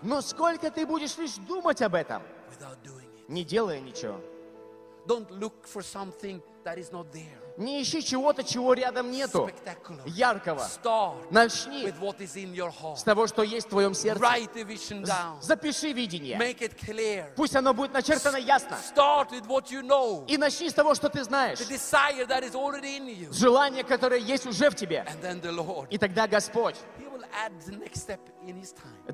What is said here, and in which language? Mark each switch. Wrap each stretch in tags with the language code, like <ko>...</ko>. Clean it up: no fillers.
<ru>Но сколько ты будешь лишь думать об этом,</ru> <en>without doing it.</en> <ru>Не делая ничего.</ru> <en>Don't look for something that is not there.</en> <ru>Не ищи чего-то, чего рядом нету, яркого.</ru> <en>Start.</en> <ru>Начни с того, что есть в твоем сердце. Запиши видение.</ru> <en>Make it clear.</en> <ru>Пусть оно будет начертано ясно.</ru> <en>Start with what you know.</en> <ru>И начни с того, что ты знаешь.</ru> <en>The desire that is already in you.</en> <ru>Желание, которое есть уже в тебе.</ru> <en>And then the Lord.</en> <ru>И тогда Господь</ru> <en>He will add the next step in His time.</en>